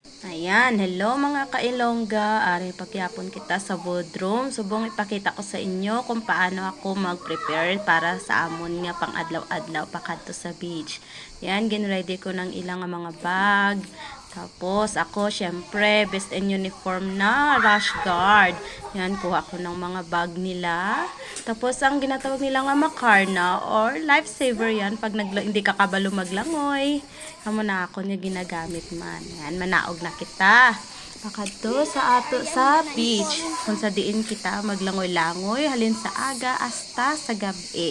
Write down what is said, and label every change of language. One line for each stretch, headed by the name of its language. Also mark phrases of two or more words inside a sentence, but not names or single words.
Hiligaynon: Ayan, hello mga kailongga. Ari pagyapon kita sa boardroom. Subong ipakita ko sa inyo kung paano ako mag-prepare para sa amon nga pang adlaw-adlaw pakadto sa beach. Yan, ginready ko ng ilang mga bag. Tapos ako, syempre,
English: best in uniform
Hiligaynon: na
English: rash guard.
Hiligaynon: Yan, kuha ko ng mga bag nila. Tapos ang ginatawag nila nga makarna or lifesaver yan pag hindi ka kabalo maglangoy. Amo na ako niya ginagamit man. Yan, manaog na kita. Pakadto sa ato sa beach. Kung sa diin kita maglangoy-langoy halin sa aga hasta sa gabi.